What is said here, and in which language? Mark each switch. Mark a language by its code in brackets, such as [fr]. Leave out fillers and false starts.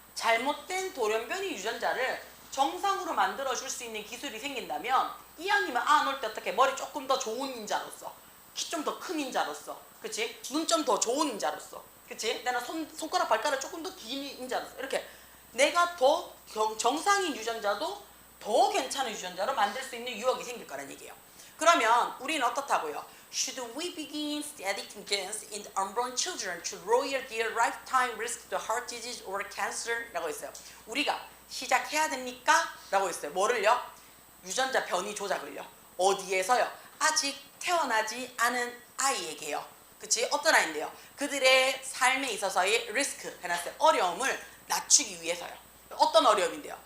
[ko] 잘못된 돌연변이 유전자를 정상으로 만들어줄 수 있는 기술이 생긴다면 이왕이면 널 때 어떻게 머리 조금 더 좋은 인자로서 키 좀 더 큰 인자로서 그치? 눈 좀 더 좋은 인자로서 그치? 내가 손가락 발가락 조금 더 긴 인자로서 이렇게 내가 더 정상인 유전자도 더 괜찮은 유전자로 만들 수 있는 유혹이 생길 거란 얘기예요. 그러면 우리는 어떻다고요? [en] Should we begin editing genes in unborn children to lower their lifetime risk to heart disease or cancer? [ko] 라고 했어요. 우리가 시작해야 됩니까? 라고 했어요. 뭐를요? 유전자 변이 조작을요. 어디에서요? 아직 태어나지 않은 아이에게요. 그치? 어떤 아이인데요? 그들의 삶에 있어서의 리스크 해놨어요. 어려움을 낮추기 위해서요. 어떤 어려움인데요?